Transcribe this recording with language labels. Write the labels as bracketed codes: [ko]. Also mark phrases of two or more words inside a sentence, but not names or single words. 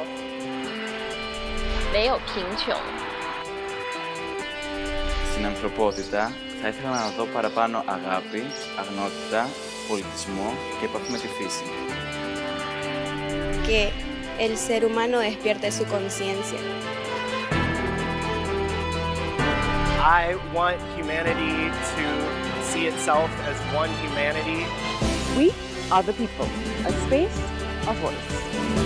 [zh] 没有贫穷。 [el] Στην ανθρωπότητα θα ήθελα να δω παραπάνω αγάπη, αγνότητα, πολιτισμό και επαφή με τη φύση. [es] Que el ser humano despierte su conciencia. [en] I want humanity to see see itself as one humanity. We are the people, a space, a voice.